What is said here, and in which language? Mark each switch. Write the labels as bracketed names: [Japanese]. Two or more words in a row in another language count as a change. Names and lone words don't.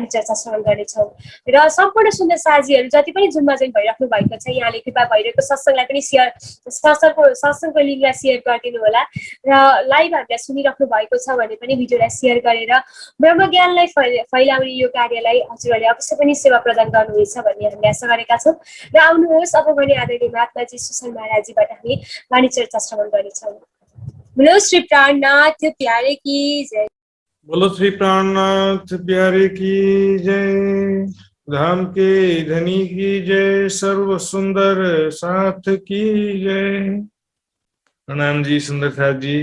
[Nepali] चर्चा श्रवण गर्नेछौँ र सम्पूर्ण सुन्ने साथीहरू जति पनि जुनमा जोइन भइराख्नु भएको छ यहाँले कृपा भइरहेको सत्सङ्गलाई पनि सत्सङ्गको लिङ्कलाई सेयर गरिदिनु होला र लाइभ हामीलाई सुनिराख्नु भएको छ भने पनि भिडियोलाई सेयर गरेर ब्रह्मज्ञानलाई फैलाउने यो कार्यलाई हजुरहरूले अवश्य पनि सेवा प्रदान गर्नुहुनेछ भन्ने हामीले आशा गरेका छौँ र आउनुहोस् अब भने आदरणीय महात्माजी सुसन महाराजीबाट हामी वाणी चर्चा श्रवण गर्नेछौँ। [Hindi] बोलो श्री प्राणनाथ प्यारे की जय। बोलो श्री प्राणनाथ प्यारे की जय। धाम के धनी की जय। सर्व सुंदर साथ की जय। प्रणाम जी सुंदर साथ जी।